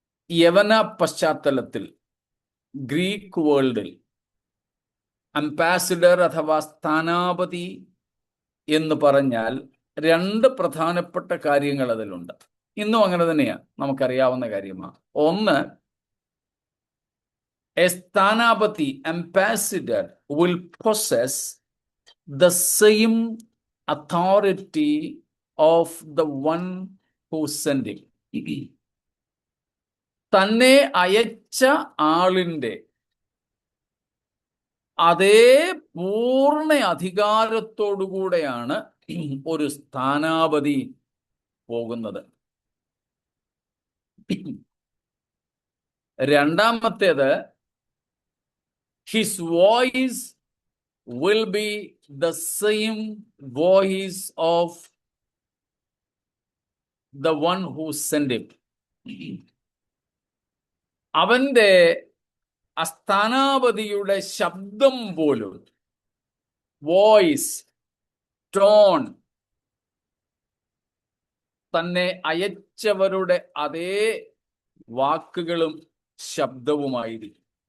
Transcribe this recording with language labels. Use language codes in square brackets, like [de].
[ml] യവന പശ്ചാത്തലത്തിൽ, ഗ്രീക്ക് വേൾഡിൽ അംബാസിഡർ അഥവാ സ്ഥാനാപതി എന്ന് പറഞ്ഞാൽ രണ്ട് പ്രധാനപ്പെട്ട കാര്യങ്ങൾ അതിലുണ്ട്. ഇന്നും അങ്ങനെ തന്നെയാണ്, നമുക്കറിയാവുന്ന കാര്യമാണ്. ഒന്ന്, A സ്ഥാനാപതി, [en] ambassador will possess the same authority of the one who sent him. [ml] തന്നെ അയച്ച ആളിന്റെ അതേ പൂർണ്ണ അധികാരത്തോടുകൂടെയാണ് ഒരു സ്ഥാനാപതി പോകുന്നത്. [en] രണ്ടാമത്തേത്, his voice will be the same voice of the one who sent him. [ml] അവന്റെ സ്ഥാനാപതിയുടെ ശബ്ദം പോലും, വോയിസ്, ടോൺ, തന്നെ അയച്ചവരുടെ അതേ വാക്കുകളും ശബ്ദവുമായിരിക്കും.